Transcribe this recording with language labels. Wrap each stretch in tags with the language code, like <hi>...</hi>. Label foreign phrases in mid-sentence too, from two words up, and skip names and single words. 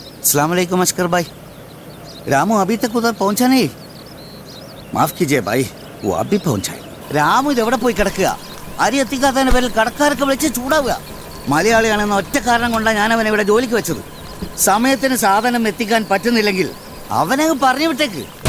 <ar>السلام علیکم</ar> <hi>अस्कर भाई। रामू अभी तक उधर पहुंचा नहीं। माफ कीजिए भाई, वो अभी पहुंचा है.</hi> <ml>രാമു ഇതെവിടെ പോയി കിടക്കുക? അരി എത്തിക്കാത്തതിന്റെ പേരിൽ കടക്കാരൊക്കെ വിളിച്ച് ചൂടാവുക. മലയാളിയാണെന്ന ഒറ്റ കാരണം കൊണ്ടാണ് ഞാൻ അവനെ ഇവിടെ ജോലിക്ക് വെച്ചത്. സമയത്തിന് സാധനം എത്തിക്കാൻ പറ്റുന്നില്ലെങ്കിൽ അവനെ പറഞ്ഞു വിട്ടേക്ക്.</ml>